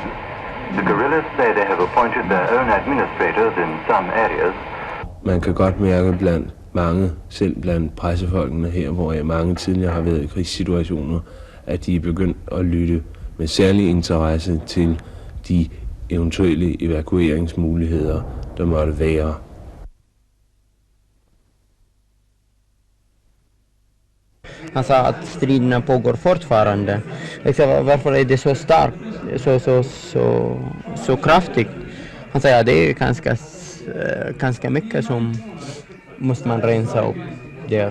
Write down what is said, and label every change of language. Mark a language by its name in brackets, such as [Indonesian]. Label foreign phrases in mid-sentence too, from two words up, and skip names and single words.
[English] The guerrillas say they have appointed their own administrators in some areas. [Danish] Man kan godt mærke blandt mange, selv blandt pressefolkene her, hvor mange tidligere har været i krigssituationer, at de er begyndt at lytte med særlig interesse til de eventuelle evakueringsmuligheder, der måtte være. [Swedish] Han sa att striderna pågår fortfarande. Varför är det så starkt, så kraftigt? Han säger att det är ganska mycket som måste man rensa upp där.